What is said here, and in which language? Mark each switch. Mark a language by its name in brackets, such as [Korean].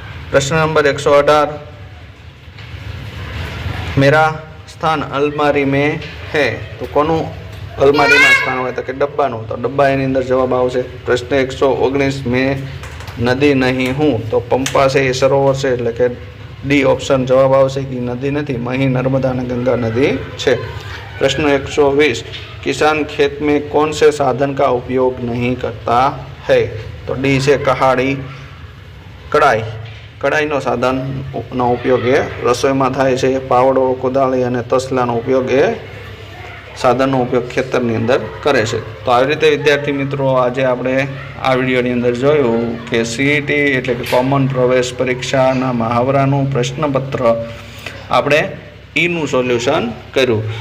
[Gujarati] પ્રશ્ન નંબર 118 [Hindi] મેરા સ્થાન અલમારી મેં હે, [Gujarati] તો કોનું અલમારીમાં સ્થાન હોય? તો કે ડબ્બાનું, તો ડબ્બા એની અંદર જવાબ આવશે. પ્રશ્ન 119 [Hindi] મેં નદી નહીં હું, [Gujarati] તો પંપા છે એ સરોવર છે, એટલે કે ડી ઓપ્શન જવાબ આવશે કે નદી નથી, મહી, નર્મદા અને ગંગા નદી છે. [Hindi] प्रश्न 120 किसान खेत में कौन से साधन का उपयोग नहीं करता है? तो डी से कहाड़ी, कड़ाई, [Gujarati] कड़ाईનો સાધનનો ઉપયોગ એ રસોઈમાં થાય છે. પાવડો, કોદાળી અને તસલાનો ઉપયોગ એ સાધનનો ઉપયોગ ખેતરની અંદર કરે છે. તો આવી રીતે વિદ્યાર્થી મિત્રો આજે આપણે આ વિડીયોની અંદર જોયું કે સીઈટી એટલે કે કોમન પ્રવેશ પરીક્ષાના મહાવરાનું પ્રશ્નપત્ર આપણે ઈનું સોલ્યુશન કર્યું.